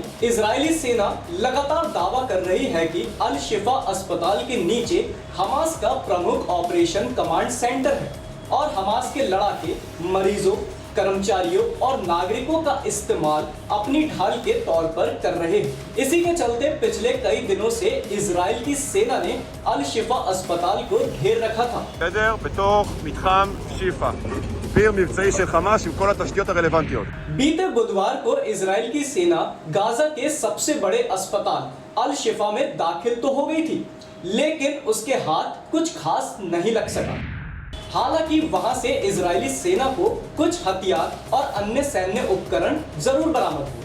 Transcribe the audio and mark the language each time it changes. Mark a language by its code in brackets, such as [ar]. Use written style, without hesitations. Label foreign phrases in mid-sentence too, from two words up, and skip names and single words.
[hi] इजरायली सेना लगातार दावा कर रही है कि अल शिफा अस्पताल के नीचे हमास का प्रमुख [en] operation command center [hi] है और हमास के लड़ाके मरीजों, कर्मचारियों और नागरिकों का इस्तेमाल अपनी ढाल के तौर पर कर रहे हैं। इसी के चलते पिछले कई दिनों से इजराइल की सेना ने अल शिफा अस्पताल को घेर रखा था। [he] בסדר? בתוך מתחם שיפא. תחקיר מבצעי של חמאס עם כל התשתיות הרלוונטיות. [hi] बीते बुधवार को इजराइल की सेना गाजा के सबसे बड़े अस्पताल अल शिफा में दाखिल तो हो गई थी, लेकिन उसके हाथ कुछ खास नहीं लग सका। हालांकि वहां से इजरायली सेना को कुछ हथियार और अन्य सैन्य उपकरण जरूर बरामद हुए।